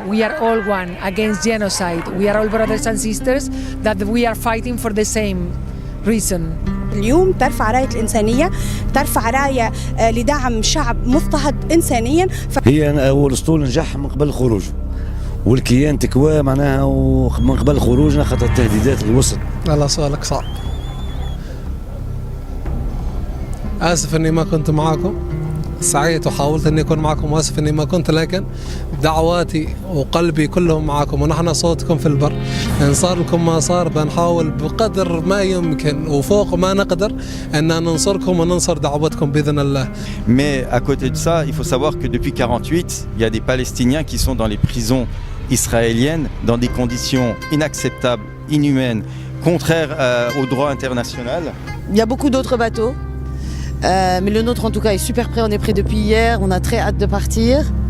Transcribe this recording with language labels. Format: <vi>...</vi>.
<en>We are all one against genocide. We are all brothers and sisters, that we are fighting for the same reason.</en> <ar>اليوم ترفع راية الإنسانية، ترفع راية لدعم شعب مضطهد إنسانيا. هي هو الأسطول نجح من قبل خروجه، والكيان تكوى معناها من قبل خروجنا خاطر التهديدات اللي وصلت. والله سؤالك صعب. آسف إني ما كنت معاكم، سعيت وحاولت إني أكون معكم، وآسف إني ما كنت، لكن دعواتي وقلبي كلهم معكم، ونحن صوتكم في البر. إن صار لكم ما صار بنحاول بقدر ما يمكن وفوق ما نقدر أن ننصركم وننصر دعوتكم بإذن الله.</ar> <fr>Mais à côté de ça, il faut savoir que depuis 1948, il y a des Palestiniens qui sont dans les prisons israéliennes dans des conditions inacceptables, inhumaines, contraires au droit international. Il y a beaucoup d'autres bateaux. Mais le nôtre en tout cas est super prêt, on est prêt depuis hier, on a très hâte de partir.</fr>